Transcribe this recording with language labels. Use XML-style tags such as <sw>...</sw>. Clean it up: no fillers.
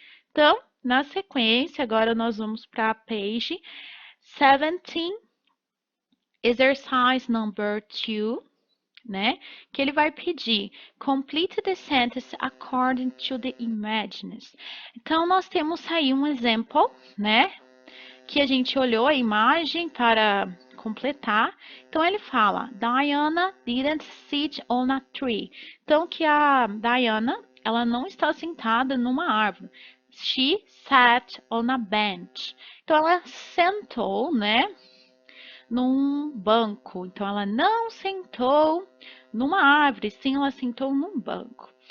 <pt>Então, na sequência, agora nós vamos para a</pt> <en>page 17, exercise number 2,</en> <pt>né? Que ele vai pedir</pt> <en>complete the sentence according to the images.</en> <pt>Então, nós temos aí um exemplo, né? Que a gente olhou a imagem para completar. Então, ele fala,</pt> <en>Diana didn't sit on a tree.</en> <pt>Então, que a Diana, ela não está sentada numa árvore.</pt> <en>She sat on a bench.</en> <pt>Então, ela sentou, né? Num banco. Então, ela não sentou numa árvore, sim, ela sentou num banco.</pt>